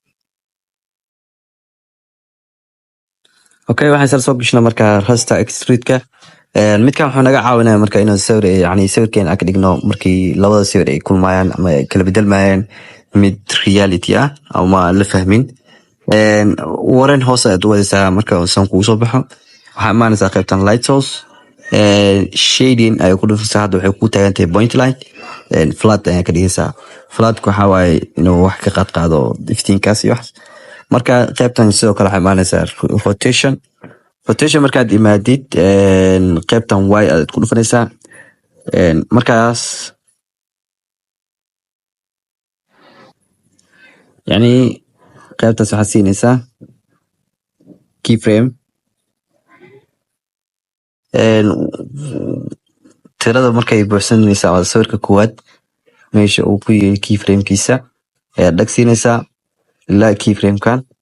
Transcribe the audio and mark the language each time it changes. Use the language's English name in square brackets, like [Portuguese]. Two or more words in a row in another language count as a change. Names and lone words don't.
[Somali] Okay, waxaan soo gashnaa marka [English] raster extrude-ka. [Somali] Midkan wuxuu naga caawinayaa marka inaan sawir yani sawirkeen aan ka dhigno markii labada sawir ay kulmayaan ama ay kala bedelmayaan mid reality ah ama la fahmin. Warren hoose aad u wadaysaa marka san kugu soo baxo. Waxaa imaanaysaa qaybtan [English] light source shading [Somali] ay ku dhufaysaa. Hadda waxay ku taagan tahay [English] point light flat [Somali] ayaa ka dhigaysaa. Flat-ku waxaa waaye inuu wax ka qaado iftiinkaas iyo wax. Marka qaybtan sidoo kale waxaa imaanaysaa rotation markaad imaadid qaybtan y aad ku dhufanaysaa. Markaas yani qaybtaas waxaad siinaysaa keyframe tirada markay buuxsanaysaa waa sawirka koowaad meesha uu ku yahay keyframekiisa ayaad dhag siinaysaa ilaa keyframekan.